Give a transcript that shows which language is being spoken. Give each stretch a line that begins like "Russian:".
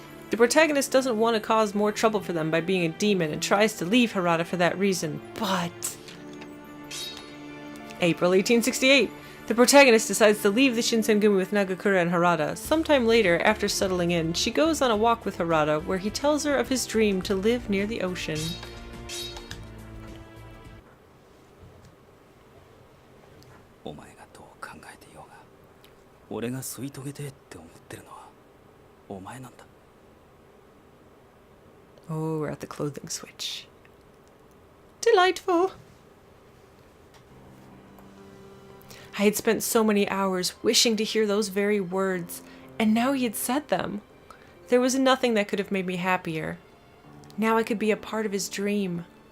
English: The protagonist doesn't want to cause more trouble for them by being a demon and tries to leave Harada for that reason, but... April 1868. The protagonist decides to leave the Shinsengumi with Nagakura and Harada. Sometime later, after settling in, she goes on a walk with Harada where he tells her of his dream to live near the ocean.
Japanese: お前がどう考えていようが、俺が吸い遂げてって思ってるのはお前なんだ。
English: Oh, we're at the clothing switch. Delightful. I had spent so many hours wishing to hear those very words, and now he had said them. There was nothing that could have made me happier. Now I could be a part of his dream.